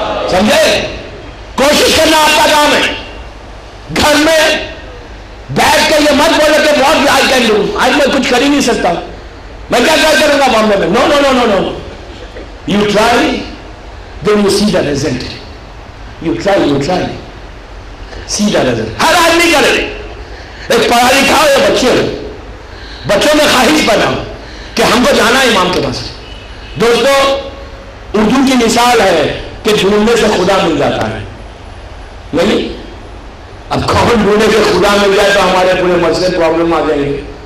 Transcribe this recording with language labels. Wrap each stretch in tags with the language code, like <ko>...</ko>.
<ur>سمجھے؟ کوشش کرنا آپ کا کام ہے. گھر میں بیٹھ کے یہ مت بولے کہ بہت</ur> <en>I can do,</en> <ur>آج میں کچھ کر ہی نہیں سکتا, میں کیا کروں گا معاملے میں.</ur> <en>No no no no no, you try then you see the result. You try see the result.</en> <ur>ہر آدمی کرے, ایک پڑھا لکھا ہو یا بچے ہو, بچوں میں خواہش پیدا ہو کہ ہم کو جانا ہے امام کے پاس. دوستو اردو کی مثال ہے کہ ڈھونڈنے سے خدا مل جاتا ہے. نہیں, اب کون ڈھونڈے سے خدا مل جائے تو ہمارے پورے مسئلے پرابلم آ جائیں گے.</ur>